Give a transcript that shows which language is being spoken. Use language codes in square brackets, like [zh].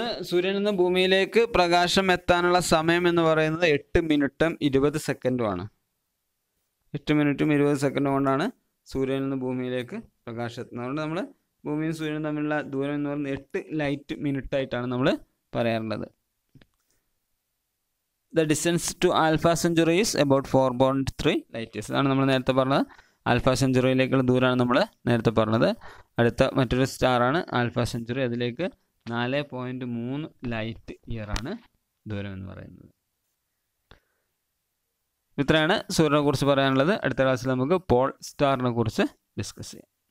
[ml] സൂര്യനിൽ നിന്ന് ഭൂമിയിലേക്ക് പ്രകാശം എത്താനുള്ള സമയം എന്ന് പറയുന്നത് 8 മിനിറ്റും 20 സെക്കൻഡുമാണ്. 8 മിനിറ്റും 20 സെക്കൻഡും കൊണ്ടാണ് സൂര്യനിൽ നിന്ന് ഭൂമിയിലേക്ക് പ്രകാശം എത്തുന്നത്. അതുകൊണ്ട് നമ്മൾ ഭൂമിയും സൂര്യനും തമ്മിലുള്ള ദൂരം എന്ന് പറയുന്നത് 8 ലൈറ്റ് മിനിറ്റ് ആയിട്ടാണ് നമ്മൾ പറയാറുള്ളത്. [en] The distance to Alpha Centauri is about 4.3 light years. [ml] അതാണ് നമ്മൾ നേരത്തെ പറഞ്ഞത്. ആൽഫ സെഞ്ചുറിയിലേക്കുള്ള ദൂരമാണ് നമ്മൾ നേരത്തെ പറഞ്ഞത്. അടുത്ത മറ്റൊരു സ്റ്റാറാണ് ആൽഫ സെഞ്ചുറി. അതിലേക്ക് 4.3 ലൈറ്റ് ഇയർ ആണ് ദൂരം എന്ന് പറയുന്നത്. ഇത്രയാണ് സൂര്യനെ കുറിച്ച് പറയാനുള്ളത്. അടുത്ത ക്ലാസ്സിൽ നമുക്ക് പോൾ സ്റ്റാറിനെ കുറിച്ച് ഡിസ്കസ് ചെയ്യാം.